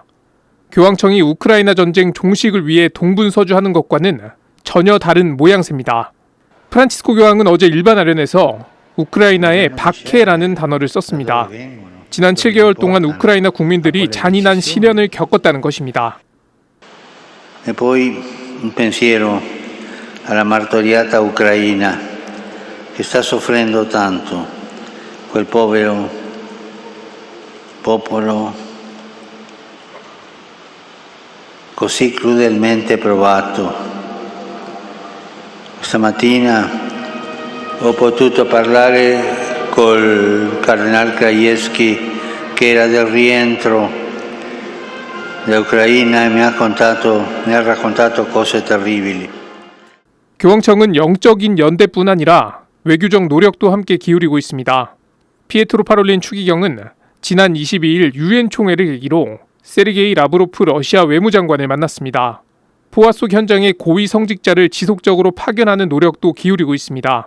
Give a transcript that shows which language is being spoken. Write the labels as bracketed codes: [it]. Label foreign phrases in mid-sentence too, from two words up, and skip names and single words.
[ko] 교황청이 우크라이나 전쟁 종식을 위해 동분서주하는 것과는 전혀 다른 모양새입니다. 프란치스코 교황은 어제 일반 아련에서 우크라이나에 박해라는 단어를 썼습니다. 지난 7개월 동안 우크라이나 국민들이 잔인한 시련을 겪었다는 것입니다. [it] E poi un pensiero alla martoriata Ucraina che sta soffrendo tanto, quel povero popolo così crudelmente provato. Stamattina ho potuto parlare col Cardinal Krajewski che era del rientro da Ucraina e mi ha raccontato cose terribili. [ko] 교황청은 영적인 연대뿐 아니라 외교적 노력도 함께 기울이고 있습니다. 피에트로 파롤린 추기경은 지난 22일 유엔 총회를 계기로 세르게이 라브로프 러시아 외무장관을 만났습니다. 포화 속 현장에 고위 성직자를 지속적으로 파견하는 노력도 기울이고 있습니다.